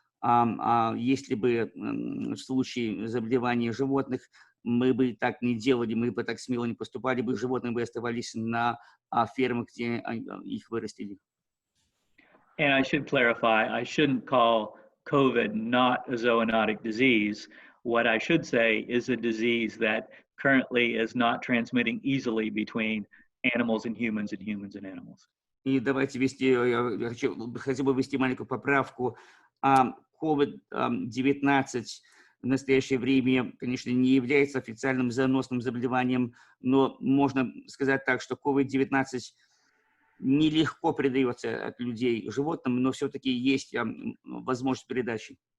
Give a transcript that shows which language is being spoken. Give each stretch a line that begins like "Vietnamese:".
Russian: Если бы в случае заболевания животных мы бы так не делали, мы бы так смело не поступали бы, животные бы оставались на фермах, где их вырастили.
English: And I should clarify, I shouldn't call COVID not a zoonotic disease. What I should say is a disease that currently is not transmitting easily between animals and humans and animals.
Russian: И давайте хотел бы ввести маленькую поправку. COVID-19 в настоящее время, конечно, не является официальным заносным заболеванием, но можно сказать так, что COVID-19 нелегко передается от людей к животным, но все-таки есть возможность передачи.